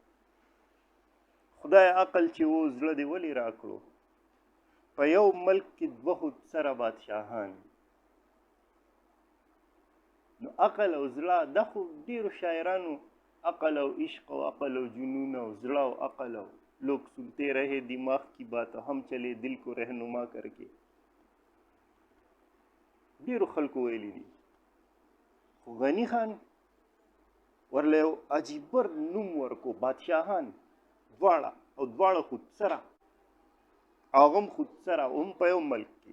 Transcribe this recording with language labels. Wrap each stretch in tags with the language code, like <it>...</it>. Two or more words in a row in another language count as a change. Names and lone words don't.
<ps>خدای عقل چې و زړه دې ولې راکړو، په یو ملک کې 2 خودسره بادشاهان. نو عقل او زړه دا خو ډېرو شاعرانو عقل او عشق او عقل او جنون او زړه او عقل او</ps> <ur>لوگ سنتے رہے دماغ کی بات ہم چلے دل کو رہنما کر کے</ur> <ps>ډېرو خلکو ویلي دي. خو غني خان ورله یو عجیبر نوم ورکو، بادشاهان دواړه، او دواړه خودسره، هغه هم خودسره، هم په یو ملک کې.</ps>